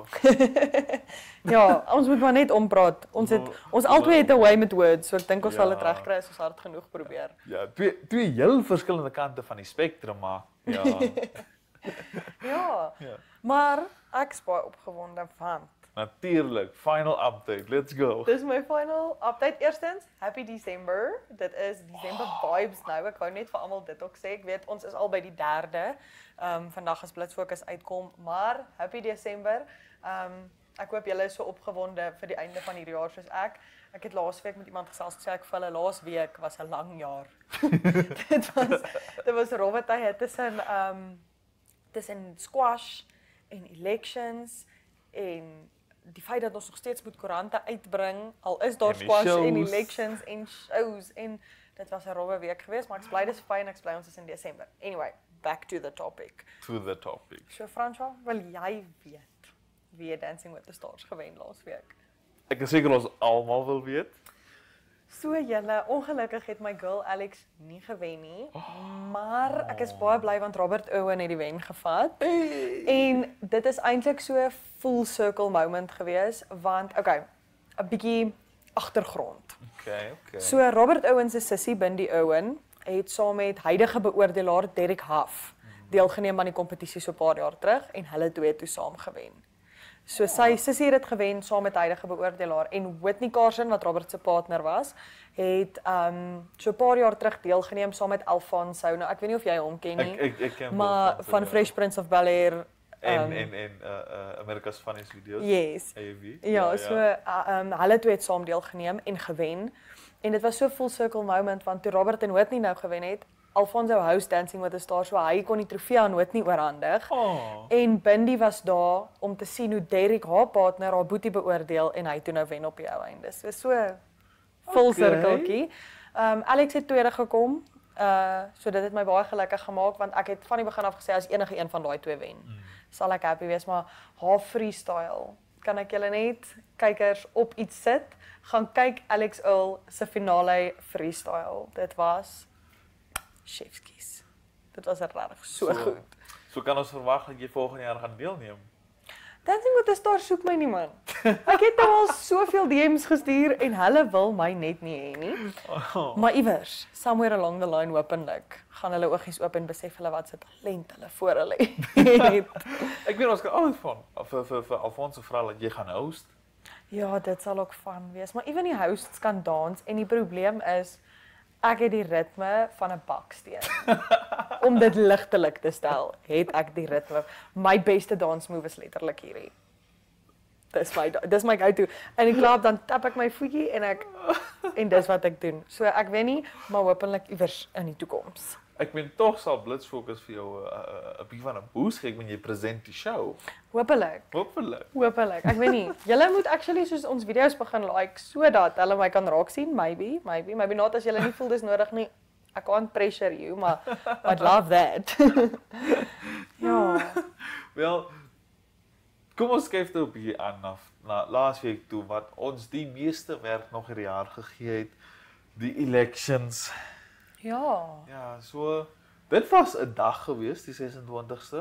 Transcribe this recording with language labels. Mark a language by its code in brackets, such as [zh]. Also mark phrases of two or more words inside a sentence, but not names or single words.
[af] Ja, ons moet maar net ompraat. Ons albei het 'n way met words, so ek dink ons sal dit regkry as ons hard genoeg probeer. Ja, twee heel verskillende kante van die spektrum, maar ja. Ja. Maar ek is baie opgewonde van. Natuurlik, [en] final update. Let's go. [af] Dis my [en] final update. [af] Eerstens, happy December. Dit is December vibes nou. Ek wou net vir almal dit ook sê. Ek weet ons is al by die 3de. Vandag as Blitz Fokus uitkom, maar [en] happy December. [af] Ek hoop julle is so opgewonde vir die einde van hierdie jaar soos ek. Ek het laasweek met iemand gesels gesê ek vir hulle laasweek was 'n lang jaar. dit was rowwe tye tussen squash en elections en die feit dat ons nog steeds moet koerante uitbring, al is daar squash en elections en shows en dit was 'n rowwe week geweest, maar ek bly dis fyn, ek bly ons is in Desember. [en] Anyway, back to the topic. [af] So Franswa, wil jy weet wie het Dancing with the Stars gewen laasweek? Ek is seker ons almal wil weet. So julle, ongelukkig het my girl Alex nie gewen nie, maar ek is baie bly want Robert Owen het die wen gevat. En dit is eintlik so 'n [en] full circle moment [af] gewees, want okay, 'n bietjie agtergrond. Okay. So Robert Owen se sussie Bindi Owen het saam met huidige beoordelaar Derek Huff deelgeneem aan die kompetisie so 'n paar jaar terug en hulle twee het toe saam gewen. So sy sussie het dit gewen saam met huidige beoordelaar en Whitney Carson wat Robert se partner was, het so 'n paar jaar terug deelgeneem saam met Alfonso. Nou ek weet nie of jy hom ken nie. Ek ken maar Alfonso, van ja. Fresh Prince of Bel-Air En America's Funniest Videos. [en] Yes. [af] AV. Ja, so hulle twee het saam deelgeneem en gewen. En dit was so 'n [en] full circle moment [af] want toe Robert en Whitney nou gewen het, Alfonso host Dancing with the Stars, so hy kon die trofee aan Whitney oorhandig. En Bindi was daar om te sien hoe Derek haar partner haar boetie beoordeel en hy toe nou wen op die ou einde. So full cirkeltjie. Alex het tweede gekom. So dit het my baie gelukkig gemaak want ek het van die begin af gesê as enige een van daai twee wen, sal ek happy wees, maar haar freestyle, kan ek julle net kykers op iets sit, gaan kyk Alex Earl se finale freestyle. Dit was chefskies. Dit was regtig so goed. So kan ons verwag dat jy volgende jaar gaan deelneem. Dancing with the Stars soek my nie man. Ek het nou al soveel DM's gestuur en hulle wil my net nie hê nie. Maar iewers, [en] somewhere along the line [af] hopelik, gaan hulle oogies oop en besef hulle wat se talent hulle voor hulle het. Ek weet ons kan altyd van vir Alfonso vra dat jy gaan host. Ja, dit sal ook van wees, maar ewen die hosts kan dans en die probleem is ek het die ritme van 'n baksteen. Om dit ligtelik te stel, het ek die ritme. My beste dansmove is letterlik hierdie. Dis my go-to. In die klub dan tap ek my voetjie en dis wat ek doen. So ek weet nie, maar hopelik iewers in die toekoms. Ek meen tog sal Blitz Fokus vir jou 'n bietjie van 'n boost gee wanneer jy present die show. Hopelik. Hopelik. Ek weet nie. Julle moet actually soos ons video's begin like sodat hulle my kan raak sien, [en] maybe not [af] as julle nie voel dis nodig nie. [en] I can't pressure you, maar I'd love that. [af] Ja. Wel, kom ons kyk nou 'n bietjie aan na laasweek toe wat ons die meeste werk nog hierdie jaar gegee het, die elections. Ja. Ja, so dit was 'n dag gewees, die 26ste.